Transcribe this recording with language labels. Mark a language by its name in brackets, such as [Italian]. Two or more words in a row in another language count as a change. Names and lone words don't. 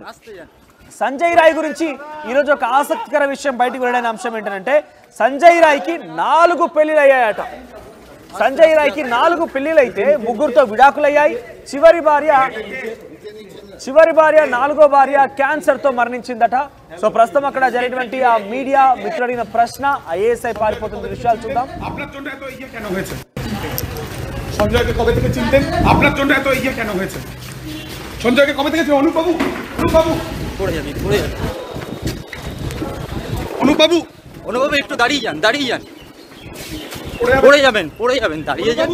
[Telugu] సంజయ్ రాయ్ గురించి ఈరోజు ఒక ఆసక్తికర విషయం బయటకు వెళ్ళిన అంశం ఏంటంటే సంజయ్ రాయ్కి 4 పెళ్లిళ్ళు అయ్యాయట. సంజయ్ రాయ్కి 4 పెళ్లిళ్ళు అయితే 3తో విడాకులయ్యాయి. చివరి భార్య 4వ భార్య క్యాన్సర్తో మరణించిందట. సో ప్రస్తుతం అక్కడ జరిగినటువంటి ఆ మీడియా మిత్రుడు అడిగిన ప్రశ్న ఐఏఎస్ఐ పారిపోతున్న దృశ్యాలు చూద్దాం. [Bangla] সঞ্জয়কে কবে থেকে চিনতেন? আপনার জন্য এত ইয়ে কেন হয়েছে? সঞ্জয়কে কবে থেকে চিনেন? অনুপবাবু একটু দাঁড়িয়ে যান পড়ে যাবেন দাঁড়িয়ে যান।